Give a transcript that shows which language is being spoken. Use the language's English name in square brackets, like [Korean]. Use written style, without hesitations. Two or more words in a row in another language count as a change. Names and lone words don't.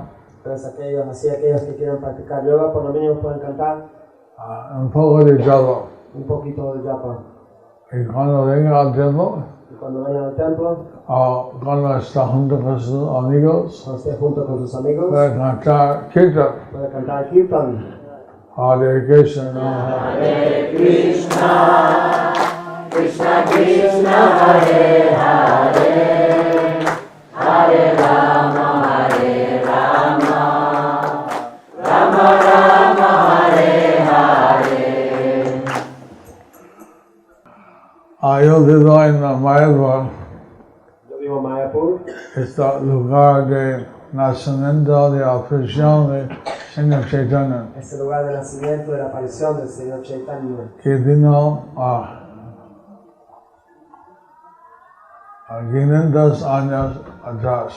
[Spanish] Entonces aquellos que quieran practicar yoga por lo mínimo pueden cantar un poco de japa. un poquito de japa. Y cuando venga al templo, Y cuando vayan al templo, o cuando está junto con sus amigos, cuando esté junto con sus amigos, puede cantar kirtan. puede cantar kirtan. [Sanskrit] Hare Krishna, Hare Krishna, Krishna Krishna, Hare Hare, Hare Rama, Hare Rama, Rama Rama, Hare Hare. [Spanish] yo vivo en Mayapur, Yo vivo en Mayapur, este lugar de nacimiento de aparición de Señor Chaitanya, es el lugar de nacimiento de la aparición del Señor Chaitanya, que vino a 500 años atrás.